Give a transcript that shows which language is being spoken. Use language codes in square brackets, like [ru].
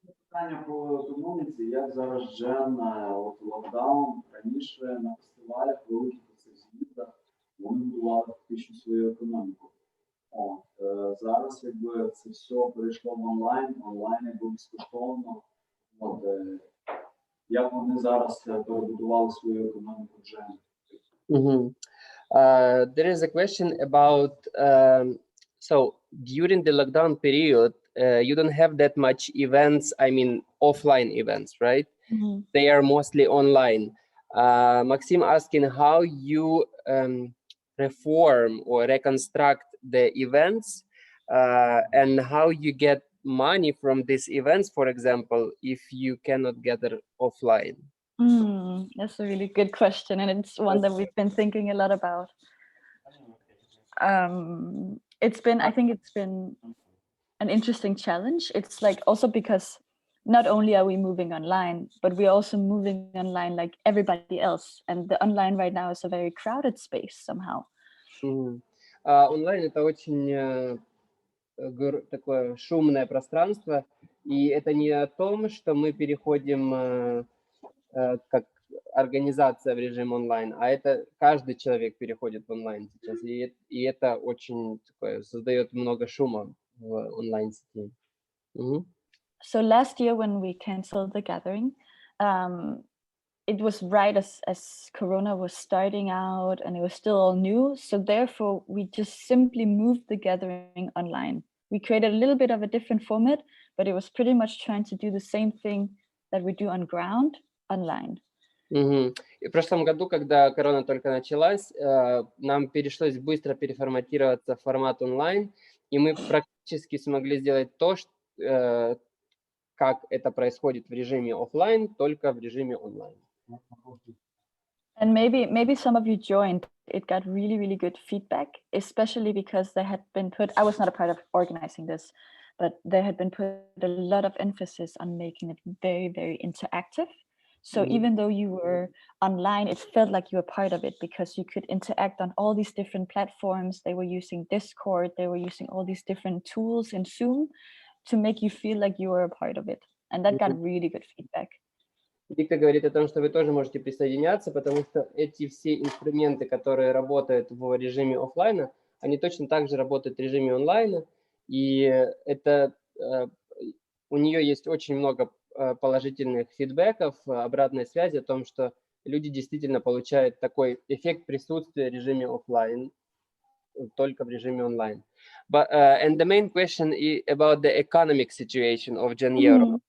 [uk] Питання по економіці, як зараз Gen, локдаун, раніше на фестивалях, великих з'їздах, вони будували фактично свою економіку. Зараз якби це все перейшло в онлайн якби безкоштовно. Як вони зараз перебудували свою економіку Gen? [en] There is a question about, so during the lockdown period, you don't have that much events, I mean offline events, right? Mm-hmm. They are mostly online. Maxim asking how you reform or reconstruct the events and how you get money from these events, for example, if you cannot gather offline. That's a really good question, and it's one that we've been thinking a lot about. I think it's been an interesting challenge. It's like also because not only are we moving online, but we're also moving online like everybody else. And the online right now is a very crowded space somehow. [ru] Онлайн это очень такое шумное пространство, и это не о том, что мы переходим как организация в режим онлайн, а это каждый человек переходит в онлайн сейчас, и это очень такое создает много шума в онлайн-сети. [en] So last year when we canceled the gathering, it was right as Corona was starting out and it was still all new. So therefore, we just simply moved the gathering online. We created a little bit of a different format, but it was pretty much trying to do the same thing that we do on ground online. [ru] И в прошлом году, когда корона только началась, нам пришлось быстро переформатироваться в формат онлайн, и мы практически смогли сделать то, как это происходит в режиме офлайн, только в режиме онлайн. [en] And maybe some of you joined. It got really, really good feedback, especially because there had been I was not a part of organizing this, but there had been put a lot of emphasis on making it very, very interactive. So even though you were online, it felt like you were part of it because you could interact on all these different platforms. They were using Discord, they were using all these different tools in Zoom to make you feel like you were a part of it. And that got really good feedback. [ru] Дикте говорит о том, что вы тоже можете присоединяться, потому что эти все инструменты, которые работают в режиме офлайна, они точно так же работают в режиме онлайна, и это у нее есть очень много положительных фидбэков, обратной связи о том, что люди действительно получают такой эффект присутствия в режиме офлайн, только в режиме онлайн. [en] But and the main question is about the economic situation of Gen Europe.